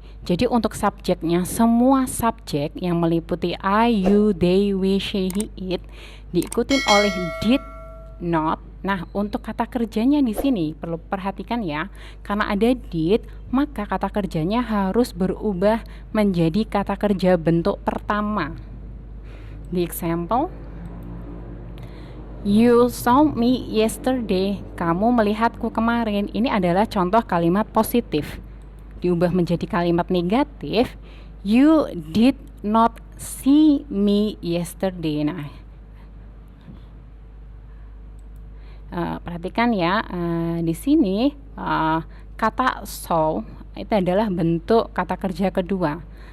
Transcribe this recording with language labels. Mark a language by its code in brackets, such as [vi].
[id] Jadi untuk subjeknya, semua subjek yang meliputi I, you, they, we, she, he, it diikutin oleh did, not. Nah, untuk kata kerjanya di sini perlu perhatikan ya, karena ada did, maka kata kerjanya harus berubah menjadi kata kerja bentuk pertama. [en] The example, you saw me yesterday. [id] Kamu melihatku kemarin. Ini adalah contoh kalimat positif. Diubah menjadi kalimat negatif, [en] you did not see me yesterday. [id] Nah, perhatikan ya, di sini kata saw itu adalah bentuk kata kerja kedua.